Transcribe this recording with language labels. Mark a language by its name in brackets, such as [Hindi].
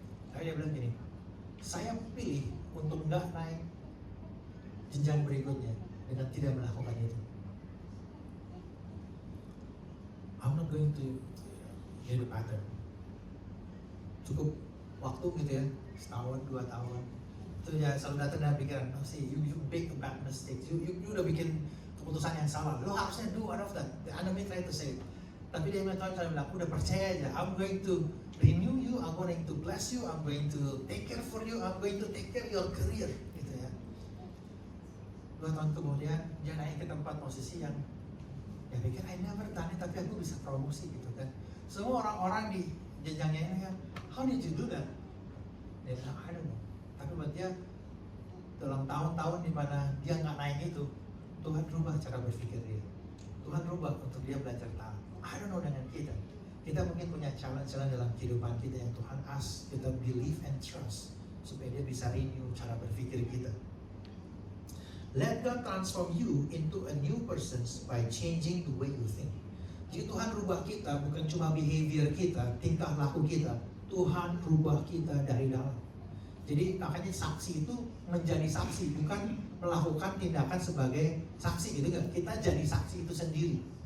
[Indonesian] Tapi dia bilang gini, saya pilih untuk nggak naik jenjang berikutnya dengan tidak melakukan itu. [English] I'm not going to get a pattern. [Indonesian] Cukup waktu gitu ya, setahun, 2 tahun. Itu ya selalu datang dengan pikiran, oh, [English] see, you make a bad mistake. [Indonesian] You udah bikin keputusan yang salah. Lo harusnya [English] do one of that. The enemy try to say. [Indonesian] Tapi dia Tuhan bilang, udah percaya aja. [English] I'm going to renew you. I'm going to bless you. I'm going to take care for you. I'm going to take care your career. [Indonesian] Gitu ya. 2 tahun kemudian dia naik ke tempat posisi yang ya pikir [English] I never done it, [Indonesian] tapi aku bisa promosi gitu kan. Semua orang-orang di jenjangnya ini kan, [English] how did you do that? [Indonesian] Dia bilang, [English] I don't know. [Indonesian] Tapi buat dia dalam tahun-tahun di mana dia nggak naik itu, Tuhan rubah cara berpikir dia. Tuhan rubah untuk dia belajar taat. [English] I don't know [Indonesian] dengan kita. Kita mungkin punya challenge-challenge dalam kehidupan kita yang Tuhan ask kita [English] believe and trust [Indonesian] supaya dia bisa renew cara berpikir kita. [English] Let God transform you into a new person by changing the way you think. [Indonesian] Jadi Tuhan rubah kita bukan cuma behavior kita, tingkah laku kita. Tuhan rubah kita dari dalam. Jadi makanya saksi itu menjadi saksi, bukan melakukan tindakan sebagai saksi gitu kan. Kita jadi saksi itu sendiri.